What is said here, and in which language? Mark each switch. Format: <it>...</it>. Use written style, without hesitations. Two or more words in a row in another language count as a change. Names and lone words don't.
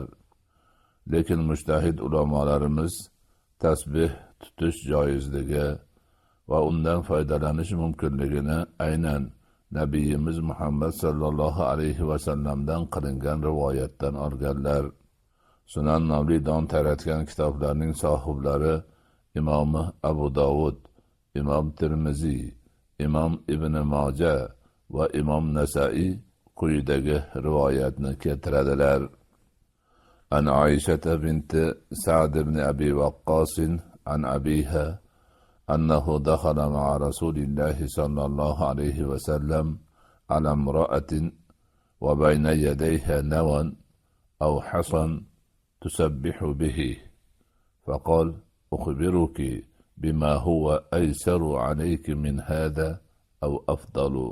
<uz>Lekin mujtahid ulamolarimiz tasbih tutish joizligi va undan foydalanish mumkinligini aynan Nabiyimiz Muhammad</uz> <ar>صلى الله عليه</ar> <uz>vasallamdan qilingan rivoyatdan olganlar. Sunan nomli nom taratgan kitoblarning sohiblari Imomi Abu Dovud, Imom Tirmiziy, Imom Ibn Moja va Imom Nasai quyidagi rivoyatni keltiradilar.</uz> <ar>عن عائشة بنت سعد بن أبي وقاص عن أبيها أنه دخل مع رسول الله صلى الله عليه وسلم على امرأة وبين يديها نوى أو حصى تسبح به، فقال: أخبرك بما هو أيسر عليك من هذا أو أفضل؟</ar>